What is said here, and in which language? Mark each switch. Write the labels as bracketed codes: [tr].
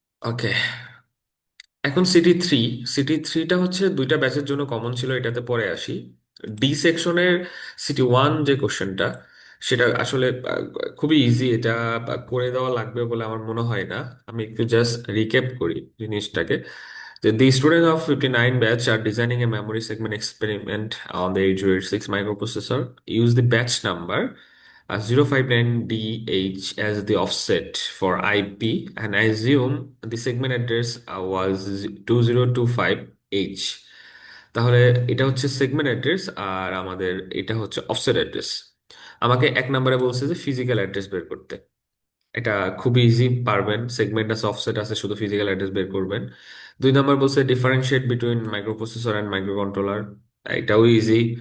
[bn] ওকে, এখন সিটি থ্রিটা হচ্ছে দুইটা ব্যাচের জন্য কমন ছিল, এটাতে পরে আসি। ডি সেকশনের City 1 যে কোশ্চেনটা, সেটা আসলে খুবই ইজি। এটা করে দেওয়া লাগবে বলে আমার মনে হয় না। আমি একটু জাস্ট রিক্যাপ করি জিনিসটাকে। [en] The students of 59 batch are designing a memory segment experiment on the 806 microprocessor. Use the batch number 059DH as the offset for IP and assume the segment address was 2025H. [bn] তাহলে এটা হচ্ছে segment address আর আমাদের এটা হচ্ছে offset address. আমাকে 1 নম্বরে বলছে যে ফিজিক্যাল অ্যাড্রেস বের করতে। এটা খুবই ইজি, পারবেন। সেগমেন্ট আছে, অফসেট আছে, শুধু ফিজিক্যাল অ্যাড্রেস বের করবেন। 2 নম্বর বলছে [en] Differentiate between microprocessor and micro controller. [bn] এটাও ইজি।